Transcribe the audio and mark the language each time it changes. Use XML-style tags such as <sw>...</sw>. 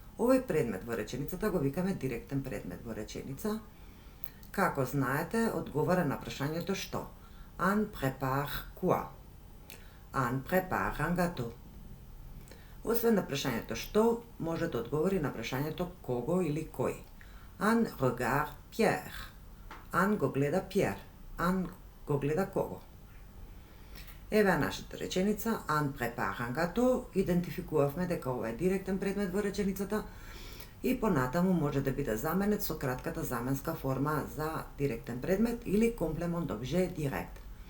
<mk>Овој предмет во реченицата го викаме директен предмет во реченица. Како знаете, одговара на прашањето што.</mk> <fr>Ан препар quoi? Ан препар un gâteau.</fr> <mk>Освен на прашањето што, може да одговори на прашањето кого или кој.</mk> <fr>Ан regarde Pierre.</fr> <mk>Ан го гледа Пјер. Ан го гледа кого. Еве нашата реченица,</mk> <fr>Ан препара un gâteau,</fr> <mk>идентификувавме дека ова е директен предмет во реченицата и понатаму може да биде заменет со кратката заменска форма за директен предмет или комплемент обже директ.</mk>